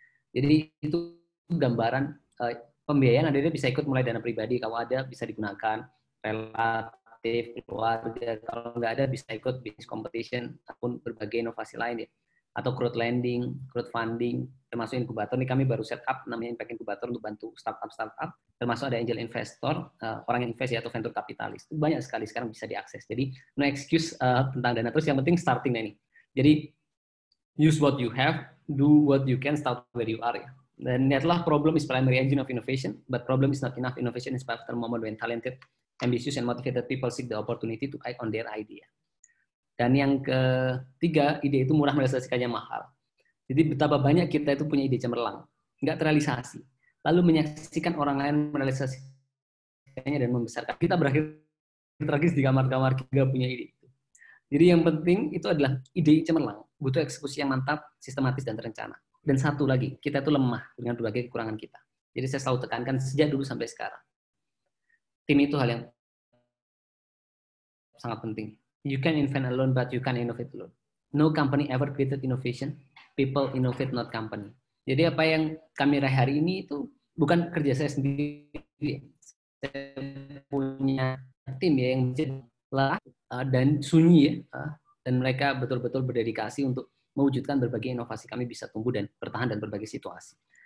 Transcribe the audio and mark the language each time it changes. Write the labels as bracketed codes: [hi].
[id] Jadi itu gambaran pembiayaan Anda bisa ikut mulai dana pribadi, kalau ada bisa digunakan, relatif, keluarga, kalau nggak ada bisa ikut business competition ataupun berbagai inovasi lain ya, atau crowdfunding, termasuk inkubator. Ini kami baru set up namanya Impact Inkubator untuk bantu startup, termasuk ada angel investor, orang yang invest ya, atau venture capitalis. Banyak sekali sekarang bisa diakses. Jadi [en] no excuse [id] tentang dana. Terus yang penting starting ini. Jadi [en] use what you have, do what you can, start where you are. [id] Ya. Dan lihatlah [en] problem is primary engine of innovation, but problem is not enough. Innovation is after moment when talented, ambitious, and motivated people seek the opportunity to act on their idea. [id] Dan yang ketiga, ide itu murah, merealisasikannya mahal. Jadi betapa banyak kita itu punya ide cemerlang, nggak terrealisasi. Lalu menyaksikan orang lain merealisasikannya dan membesarkan. Kita berakhir tragis di kamar-kamar kita nggak punya ide. Jadi yang penting itu adalah ide cemerlang. Butuh eksekusi yang mantap, sistematis, dan terencana. Dan satu lagi, kita itu lemah dengan berbagai kekurangan kita. Jadi saya selalu tekankan sejak dulu sampai sekarang. Tim itu hal yang sangat penting. [en] You can invent alone, but you can innovate alone. No company ever created innovation. People innovate, not company. [id] Jadi apa yang kami raih hari ini itu bukan kerja saya sendiri. Saya punya tim ya yang lelah dan sunyi ya. Dan mereka betul-betul berdedikasi untuk mewujudkan berbagai inovasi kami bisa tumbuh dan bertahan dan berbagai situasi.